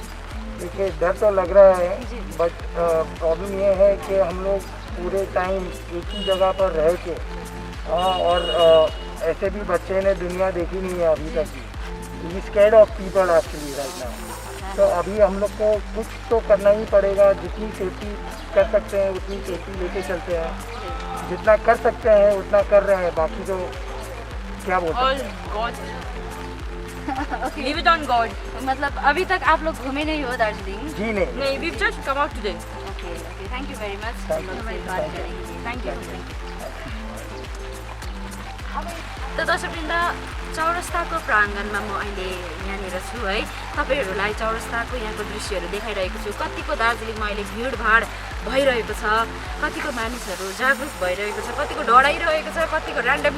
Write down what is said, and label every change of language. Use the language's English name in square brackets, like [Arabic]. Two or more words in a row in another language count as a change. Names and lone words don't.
[Hindi] देखिए डर तो लग रहा है [English] but problem [Hindi] ये है कि हम लोग पूरे टाइम एक ही जगह पर रह के और ऐसे भी बच्चे ने दुनिया देखी नहीं है अभी तक भी [English] he scared of people actually right now [Hindi] तो अभी हम लोग को कुछ तो करना ही पड़ेगा जितनी सेफ्टी कर सकते हैं उतनी सेफ्टी लेके चलते हैं जितना कर सकते हैं उतना कर रहे हैं बाकी तो क्या बोलते [English] All God. Leave it on God. [Hindi] मतलब अभी तक आप लोग घूमे नहीं हो दार्जिलिंग जी नहीं [English] No, we've just come out today. okay thank you very much Thank you. [Hindi] हमारी बात करने के लिए थैंक यू [Nepali] त दर्शकवृन्द चौरस्ताको प्राङ्गणमा म अहिले यहाँनिर छु है तपाईँहरूलाई चौरस्ताको यहाँको दृश्यहरू देखाइरहेको छु कतिको दार्जिलिङमा अहिले भिडभाड भइरहेको छ कतिको मानिसहरू जागरुक भइरहेको छ कतिको डराइरहेको छ कतिको ऱ्यान्डमली